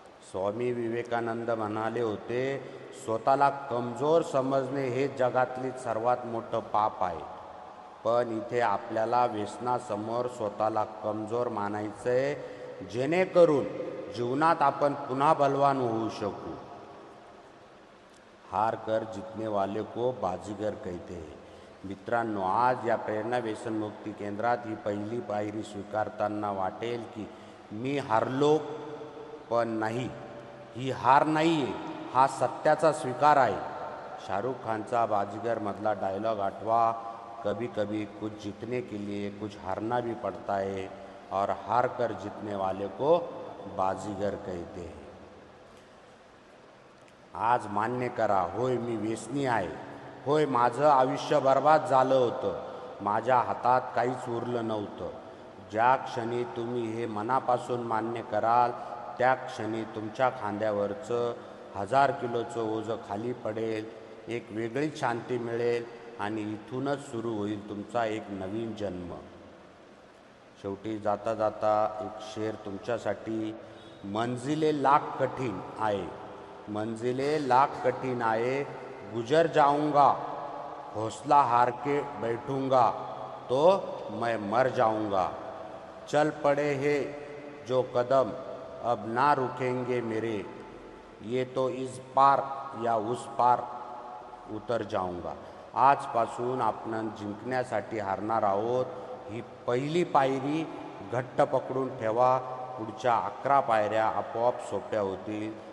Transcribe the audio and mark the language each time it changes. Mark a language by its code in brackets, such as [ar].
[mr] स्वामी विवेकानंद म्हणाले होते, स्वतःला कमजोर समजणे हे जगातली सर्वात मोठं पाप आहे. पण इथे आपल्याला व्यसनासमोर स्वतःला कमजोर मानायचंय, जेणेकरून जीवनात आपण पुन्हा बलवान होऊ शकू. [hi] हार कर जितने वाले को बाजीगर कहते हैं. [mr] मित्रांनो, आज या प्रेरणा व्यसनमुक्ती केंद्रात ही पहिली पायरी स्वीकारताना वाटेल की मी हारलो, पण नाही, ही हार नाही आहे, हा सत्याचा स्वीकार आहे. शाहरुख खानचा बाजीगरमधला डायलॉग आठवा, [hi] कभी कभी कुछ जीतने के लिए कुछ हारना भी पड़ता है और हार कर जीतने वाले को बाजीगर कहते हैं. [mr] आज मान्य करा, होय मी व्यसनी आहे, होय माझं आयुष्य बर्बाद झालं होतं, माझ्या हातात काहीच उरलं नव्हतं. ज्या क्षणी तुम्ही हे मनापासून मान्य कराल त्या क्षणी तुमच्या खांद्यावरचं 1000 किलोचं ओझं खाली पडेल, एक वेगळीच शांती मिळेल आणि इथूनच सुरू होईल तुमचा एक नवीन जन्म. शेवटी जाता जाता एक शेर तुमच्यासाठी. [hi] मंजिले लाख कठीण आए, मंजिले लाख कठीण आए, गुजर जाऊंगा, हौसला हार के बैठूंगा तो मैं मर जाऊंगा. चल पड़े हैं जो कदम अब ना रुकेंगे मेरे, ये तो इस पार या उस पार उतर जाऊंगा. [mr] आजपासून आपण जिंकण्यासाठी हारणार आहोत. ही पहिली पायरी घट्ट पकडून ठेवा. पुढच्या 11 पायऱ्या आपोआप सोप्या होतील.